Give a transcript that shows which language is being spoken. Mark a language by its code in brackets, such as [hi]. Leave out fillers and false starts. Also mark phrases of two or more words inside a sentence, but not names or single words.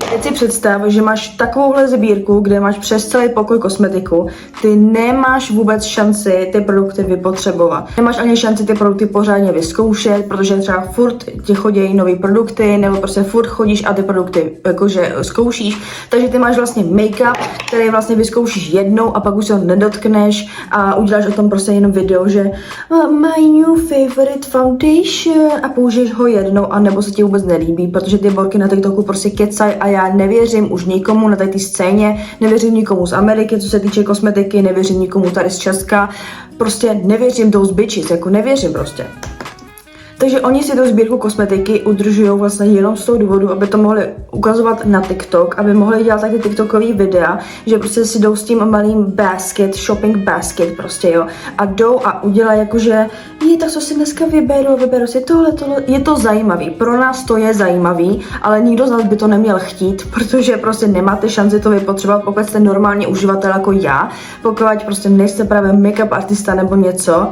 [cs] Teď si představ, že máš takovouhle sbírku, kde máš přes celý pokoj kosmetiku, ty nemáš vůbec šanci ty produkty vypotřebovat. Nemáš ani šanci ty produkty pořádně vyzkoušet, protože třeba furt ti chodí nový produkty, nebo prostě furt chodíš a ty produkty jakože zkoušíš, takže ty máš vlastně make-up, který vlastně vyzkoušíš jednou a pak už se ho nedotkneš a uděláš o tom prostě jenom video, že [en] my new favorite foundation [cs] a použiješ ho jednou a nebo se ti vůbec nelíbí, protože ty borky na TikToku prostě kecaj a já nevěřím už nikomu na té scéně, nevěřím nikomu z Ameriky, co se týče kosmetiky, nevěřím nikomu tady z Česka, prostě nevěřím [en] those bitches, [cs] jako nevěřím prostě. Takže oni si tu sbírku kosmetiky udržují vlastně jenom z toho důvodu, aby to mohli ukazovat na TikTok, aby mohli dělat taky TikTokový videa, že prostě si jdou s tím malým basket, [en] shopping basket [cs] prostě, jo, a jdou a udělají jakože, tak co si dneska vyberu si tohle, je to zajímavý, pro nás to je zajímavý, ale nikdo z nás by to neměl chtít, protože prostě nemáte šanci to vypotřebovat, pokud jste normální uživatel jako já, pokud prostě nejste právě make-up artista nebo něco.